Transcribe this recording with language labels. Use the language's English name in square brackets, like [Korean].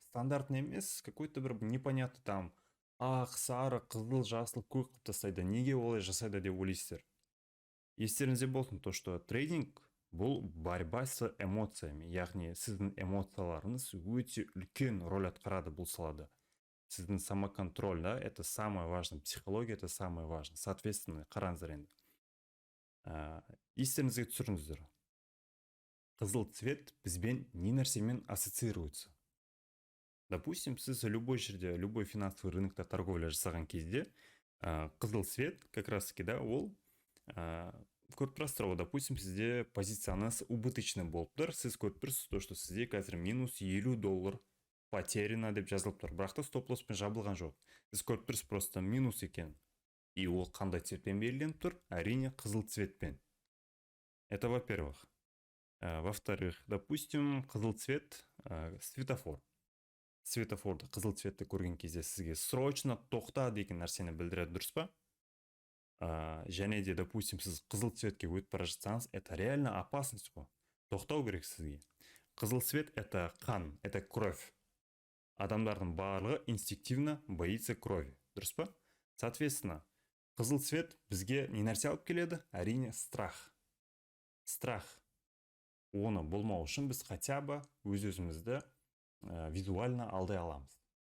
[Kazakh] Стандартный емес, какой-то бір непонятный там ақ, сары, қызыл, жасыл, көк қылып тастайды. Неге олай жасайды деп ойлайсыздар? Естеріңізде болсын, то что трейдинг бұл [Russian] борьба с эмоциями, [Kazakh] яғни сіздің эмоцияларыңыз өте үлкен роль атқарады бұл салада. [Russian] Сіздің самоконтроль, да, это самое важное, психология это самое важное. [Kazakh] Соответственно, қараңыздар енді. Естеріңізге түсіріңіздер. Қызыл цвет бізбен не нәрсемен ассоциируется? Допустим, сіз любой жерде, любой финансовый рынокта торговля жасаған кезде, қызыл цвет как раз таки, да, ол көріп тұрасыздар, допустим, сізде позицияңыз убыточный болып тұр, сіз көріп тұрсыз, то что сізде қазір минус $50 потеряно деп жазылып тұр, бірақ та стоп-лосспен жабылған жоқ. Сіз көріп тұрсыз просто минус екен. И ол қандай цветпен берілген тұр? Әрине қызыл цветпен. [Russian] Это во-первых. Во-вторых, допустим, қызыл цвет светофор. [Kazakh] Светофорды қызыл цветті көрген кезде сізге срочно тоқта деген нәрсені білдіреді, дұрыс па? Және де, допустим, сіз қызыл цветке өтіп бара жатсаңыз, [Russian] это реально опасность [Kazakh] қой. Тоқтау керек сізге. Қызыл цвет это қан, [Russian] это кровь. [Kazakh] Адамдардың барлығы [Russian] инстинктивно боится крови, [Kazakh] дұрыс па? Соответственно, қызыл цвет бізге не нәрсе алып келеді? Әрине страх. Страх. Оны болмау үшін біз хотя бы өз-өзімізді визуально алдай аламыз.